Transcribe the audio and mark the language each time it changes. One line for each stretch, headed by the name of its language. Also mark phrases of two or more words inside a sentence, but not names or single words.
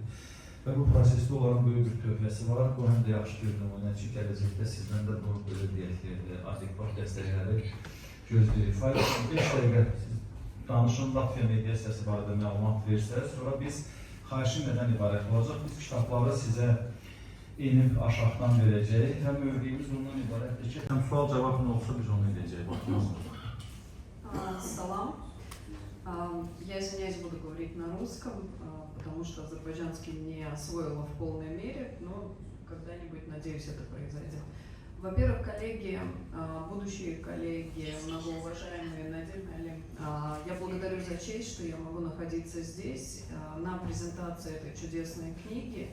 Azerbaijani: Və bu prosesdə onların böyük bir tövhəsi var. Bu həm də yaxşı görünüm o ki, gələcəkdə sizdən də bunu belə deyək ki, adekvat dəstəkləri gözləyirik. Fayda 5 dəqiqə danışın, Latviya mediasiyası barədə məlumat versəniz, sonra biz xahişim nədən ibarət olacaq? Biz kitabları sizə enib aşağıdan verəcəyik. Həm mövqeyimiz ondan ibarətdir ki, həm sual-cavab nə olsa biz onu edəcəyik.
Russian: Салам. Я извиняюсь, буду говорить на русском, потому что азербайджанский не освоила в полной мере, но когда-нибудь, надеюсь, это произойдет. Во-первых, коллеги, будущие коллеги, многоуважаемые Надим Али, я благодарю за честь, что я могу находиться здесь на презентации этой чудесной книги.